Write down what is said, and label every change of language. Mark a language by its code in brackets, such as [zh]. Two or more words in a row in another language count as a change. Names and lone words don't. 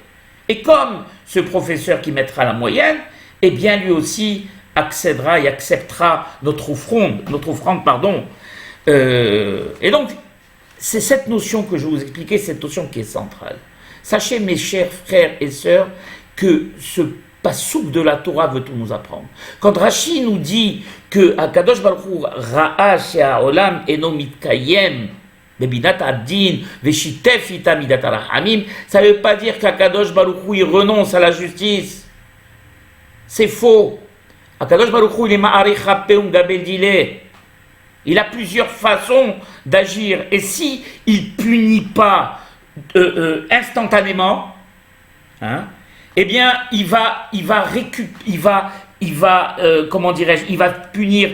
[fr] Et comme ce professeur qui mettra la moyenne, lui aussi accédera et acceptera notre offrande, et donc, c'est cette notion que je vais vous expliquer, cette notion qui est centrale. Sachez, mes chers frères et sœurs, que ce pasouk de la Torah veut tout nous apprendre. Quand Rashi nous dit que [he] הקדוש ברוך הוא ראה שהעולם אינו מתקיים במדת הדין ושיתף עמה מדת הרחמים, [fr] ça ne veut pas dire qu' [he] הקדוש ברוך הוא [fr] il renonce à la justice. C'est faux. [he] הקדוש ברוך הוא [fr] il est [arc] מאריך אפיה וגבי דיליה. [fr] Il a plusieurs façons d'agir. Et si il punit pas instantanément, il va punir.